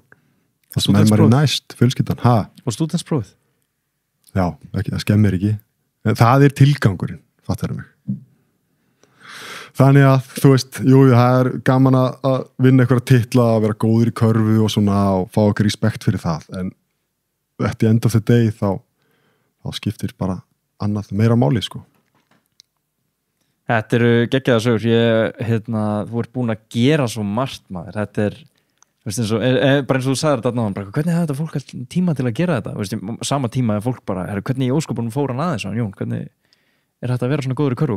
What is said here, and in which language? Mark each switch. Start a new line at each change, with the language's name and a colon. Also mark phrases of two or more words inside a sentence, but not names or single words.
Icelandic: Það sem er maður næst, fjölskyldan, Og stúdentsprófið? Já, ekki, það skemmir ekki. En það er tilgangurinn, fattar mig. Þannig að, þú veist, það er gaman að vinna einhverja titla, að vera góður í körfu og svona og fá okkur respekt fyrir það, en
English: at the end of the day
Icelandic: þá skiptir bara annað meira máli, sko. Þetta eru geggjaðar sögur. Þú ert búin að gera svo margt, maður. Þetta er, veist, bara eins og þú sagðir þetta náðan, hvernig hefði þetta fólk tíma til að gera þetta? Veist, sama tíma er fólk bara, hvernig í ósköpunum fór hann aðeins, Jón, hvernig er þetta að vera svona góður í körfu?